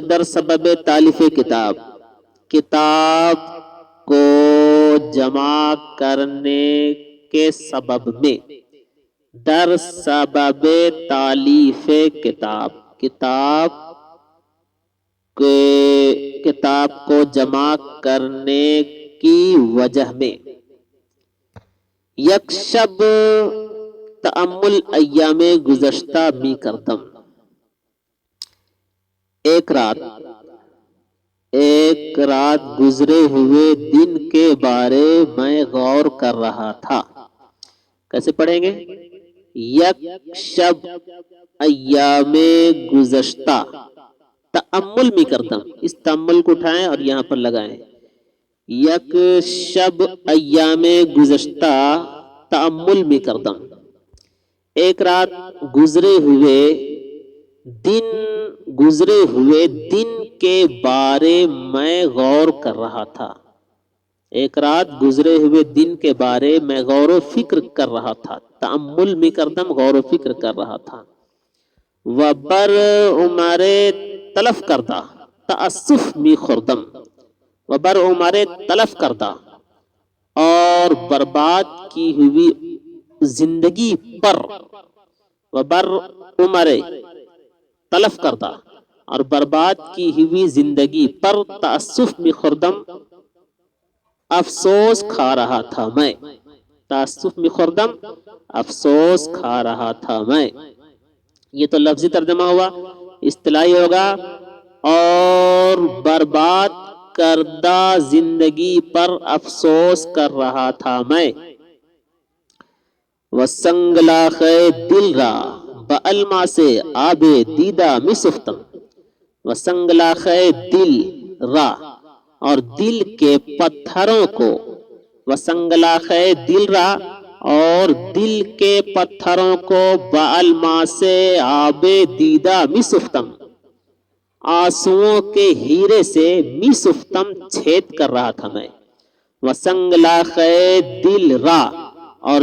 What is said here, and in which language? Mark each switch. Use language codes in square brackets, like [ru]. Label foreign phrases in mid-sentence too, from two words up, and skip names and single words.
[fa] در سبب تالیف کتاب، [ur] کتاب کو جمع کرنے کے سبب میں۔ [fa] در سبب تالیف کتاب، [ur] کتاب کو جمع کرنے کی وجہ میں۔ [fa] یک شب تأمل ایام گزشتہ می کردم، [ur] ایک رات گزرے ہوئے دن کے بارے میں غور کر رہا تھا۔ کیسے پڑھیں گے؟ [fa] یک شب ایام گزشتہ تأمل می کردم، [ur] اس تأمل کو اٹھائیں اور یہاں پر لگائیں۔ [fa] یک شب ایام گزشتہ تأمل می کردم، [ur] ایک رات گزرے ہوئے دن کے بارے میں غور کر رہا تھا۔ ایک رات گزرے ہوئے دن کے بارے میں غور و فکر کر رہا تھا۔ [fa] تأمل می کردم، [ur] غور و فکر کر رہا تھا۔ [fa] وبر عمر تلف کردہ تأسف می خوردم، وبر عمر تلف کردہ [ur] اور برباد کی ہوئی زندگی پر، [fa] وبر عمر تلف کردہ [ur] اور برباد کی ہوئی زندگی پر [fa] تأسف می خوردم، [ur] افسوس کھا رہا تھا میں۔ [fa] تأسف می خوردم، [ur] افسوس کھا رہا تھا میں۔ یہ تو لفظی ترجمہ ہوا۔ اصطلاحی ہوگا، اور برباد کردہ زندگی پر افسوس کر رہا تھا میں۔ [fa] وسنگلاخ دل را بألماس آب دیدہ می سفتم، وسنگلاخ دل را [ur] اور دل کے پتھروں کو، [fa] وسنگلاخ دل را [ur] اور دل کے پتھروں کو [fa] بالماء [ur] سے [fa] آب دیدہ مصفتم، [ur] آنسوؤں کے ہیرے سے مصفتم چھید کر رہا تھا میں، [fa] وسنگلاخ دل را، [ur] اور